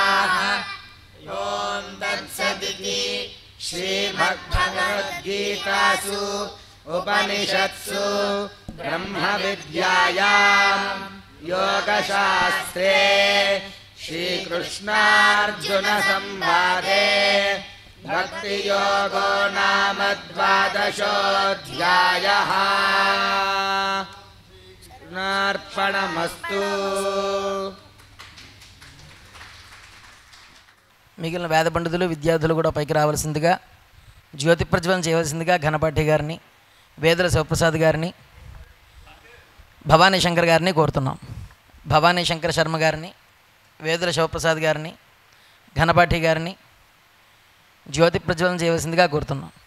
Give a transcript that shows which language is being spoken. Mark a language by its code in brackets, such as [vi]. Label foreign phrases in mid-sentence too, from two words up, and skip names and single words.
[sa] ॐ तत्सदिति श्रीमद्भगवद्गीतासु उपनिषत्सु ब्रह्मविद्यायां योगशास्त्रे श्रीकृष्णार्जुनसंवादे भक्तियोगो नाम 12ोऽध्यायः कृष्णार्पणमस्तु। [te] మిగిలిన వేద పండితులు విద్యార్థులు కూడా పైకి రావాల్సిందిగా, జ్యోతి ప్రజ్వలన చేయవలసిందిగా ఘనపాఠి గారిని, వేదుల శివప్రసాద్ గారిని, భవానీ శంకర్ గారిని కోరుతున్నాం. భవానీ శంకర్ శర్మ గారిని, వేదుల శివప్రసాద్ గారిని, ఘనపాఠి గారిని జ్యోతి ప్రజ్వలన చేయవలసిందిగా కోరుతున్నాం.